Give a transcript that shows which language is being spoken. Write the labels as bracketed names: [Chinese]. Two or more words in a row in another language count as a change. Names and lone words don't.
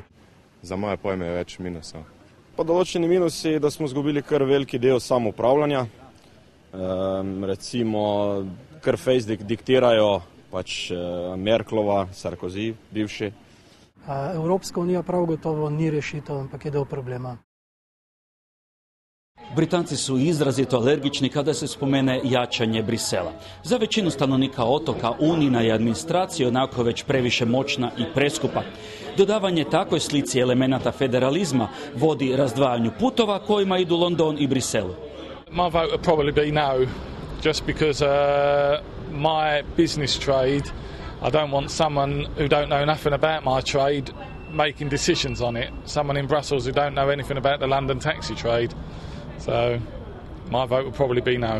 [Slovenian] Za moje pojme je več minusov. Pa določeni minusi, da smo izgubili kar veliki del samoupravljanja. Recimo, kar Facebook diktirajo pač Merklova, Sarkozy, bivši. Evropska unija prav gotovo ni rešitev, ampak je del problema. [Croatian] Britanci su izrazito alergični kada se spomene jačanje Brisela. Za većinu stanovnika otoka Unijina je administracija onako već previše moćna i preskupa. Dodavanje takvoj slici elemenata federalizma vodi razdvajanju putova kojima idu London i Briselu. [English] My vote would probably be no, just because my business trade, I don't want someone who don't know nothing about my trade making decisions on it. Someone in Brussels who don't know anything about the London taxi trade. So my vote would probably be no.